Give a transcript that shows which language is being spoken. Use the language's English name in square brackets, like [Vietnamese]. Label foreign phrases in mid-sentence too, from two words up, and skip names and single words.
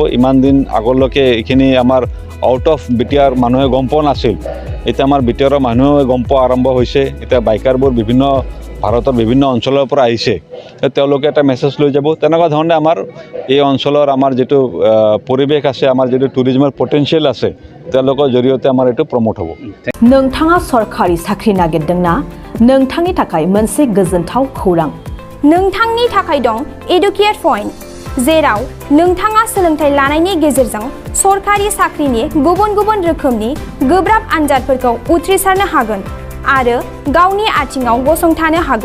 [Assamese] ইমান দিন আগলৈকে এইখিনি আমাৰ [English] out of [Assamese] বিটিয়াৰ মানুহে গম পোৱা নাছিল, এতিয়া আমাৰ বিটিয়াৰৰ মানুহে গম পোৱা আৰম্ভ হৈছে। এতিয়া বাইকাৰবোৰ বিভিন্ন ভাৰতৰ বিভিন্ন অঞ্চলৰ পৰা আহিছে, তেওঁলোকে এটা মেছেজ লৈ যাব। তেনেকুৱা ধৰণে আমাৰ এই অঞ্চলৰ আমাৰ যিটো পৰিৱেশ আছে, আমাৰ যিটো টুৰিজমৰ পটেনচিয়েল আছে, তেওঁলোকৰ জৰিয়তে আমাৰ এইটো প্ৰমোট হ'ব। [Bodo] नोंथाङा सरकारि साख्रि नागिरदोंना? नोंथांनि थाखाय मोनसे गोजोनथाव खौरां। नोंथांनि थाखाय दं एडुकेट पइन्ट, जेराव नोंथाङा सोलोंथाइ लानायनि गेजेरजों सरकारि साख्रिनि गुबुन गुबुन रोखोमनि गोब्राब आनजादफोरखौ उथ्रिसारनो हागोन आरो गावनि आथिङाव गसंथानो हागोन।